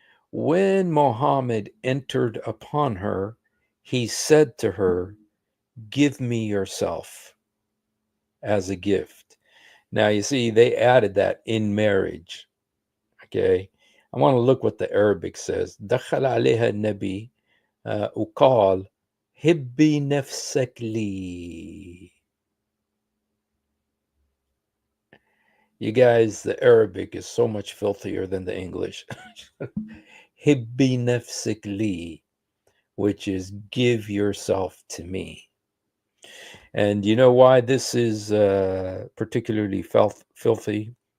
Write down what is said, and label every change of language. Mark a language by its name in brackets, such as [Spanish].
[English] When Mohammed entered upon her, he said to her, give me yourself as a gift. Now, you see, they added that in marriage. Okay. I want to look what the Arabic says. [Arabic] دخل عليها النبي وقال هبي نفسك لي. [English] You guys, the Arabic is so much filthier than the English. [Arabic] Hibbi nafsik li, [English] which is give yourself to me. And you know why this is particularly filthy?